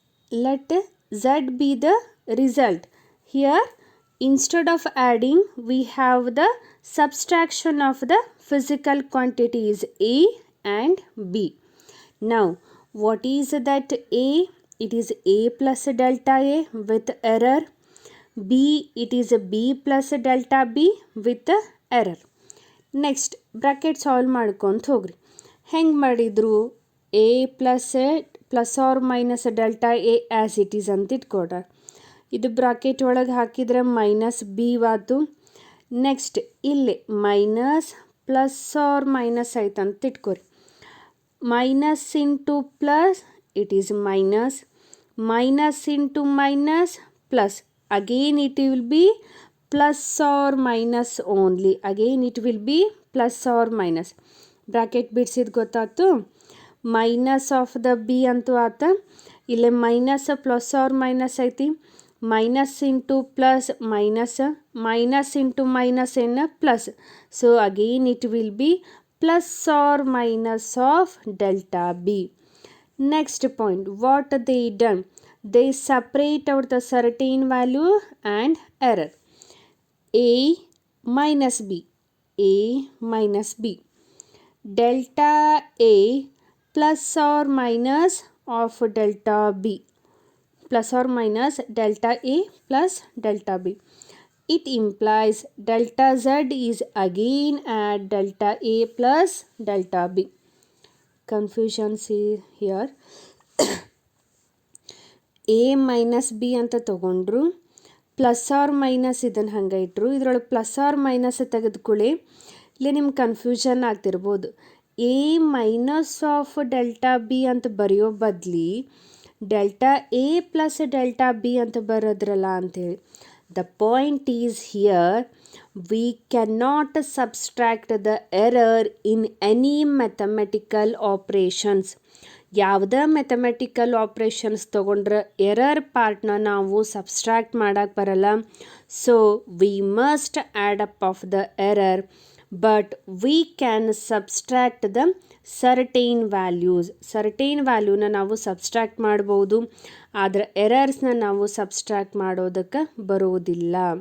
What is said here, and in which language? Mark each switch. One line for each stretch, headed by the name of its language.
English: Let Z be the result. Here instead of adding we have the subtraction of the physical quantities A and B. Now What is that A? It is A plus delta A with error. B, it is B plus delta B with error.
Kannada: Next bracket solve ಮಾಡ್ಕೊಂತ ಹೋಗ್ರಿ. ಹೆಂಗೆ ಮಾಡಿದ್ರು?
English: A plus or minus delta A as it is
Kannada: ಅಂತ ಇಟ್ಕೊಡ್ರ. ಇದು bracket ಒಳಗೆ ಹಾಕಿದರೆ minus B ಆತು. Next ಇಲ್ಲಿ ಮೈನಸ್ ಪ್ಲಸ್ ಆರ್ ಮೈನಸ್ ಆಯ್ತು ಅಂತ ಇಟ್ಕೊರಿ.
English: Minus into plus it is minus, minus into minus plus, again it will be plus or minus only, again it will be plus or minus.
Kannada: Bracket ಬಿಡಿಸಿದ್ದು ಗೊತ್ತಾಯ್ತು. Minus of the B ಅಂತೂ ಆತ.
English: ಇಲ್ಲೇ minus plus or minus ಐತಿ. Minus into plus minus, minus into minus ಏನು plus. So again it will be plus or minus of delta B. Next point, what they done? They separate out the certain value and error. A minus B, A minus B. Delta A plus or minus of delta B. Plus or minus delta A plus delta B. It implies delta Z is again at delta A plus delta B. Confusion see here. A minus B
Kannada: ಅಂತ ತಗೊಂಡ್ರು,
English: plus or minus
Kannada: ಇದನ್ನು ಹಂಗೆ ಇಟ್ಟರು. ಇದರೊಳಗೆ plus R minus ತೆಗೆದುಕೊಳ್ಳಿ, ಇಲ್ಲಿ ನಿಮ್ಗೆ confusion ಆಗ್ತಿರ್ಬೋದು. A minus of delta B ಅಂತ ಬರೆಯೋ ಬದಲಿ delta A plus delta B ಅಂತ ಬರೋದ್ರಲ್ಲ ಅಂಥೇಳಿ.
English: The point is here, we cannot subtract the error in any mathematical operations.
Kannada: ಯಾವುದೇ ಮ್ಯಾಥಮೆಟಿಕಲ್ ಆಪ್ರೇಷನ್ಸ್ ತೊಗೊಂಡ್ರೆ ಎರರ್ ಪಾರ್ಟ್ನ ನಾವು ಸಬ್ಸ್ಟ್ರಾಕ್ಟ್ ಮಾಡೋಕ್ಕೆ ಬರಲ್ಲ.
English: So we must add up of the error, but we can subtract the certain values.
Kannada: Certain ವ್ಯಾಲ್ಯೂನ ನಾವು subtract ಮಾಡ್ಬೋದು, ಆದರೆ ಎರರ್ಸ್ನ ನಾವು subtract ಮಾಡೋದಕ್ಕೆ ಬರೋದಿಲ್ಲ.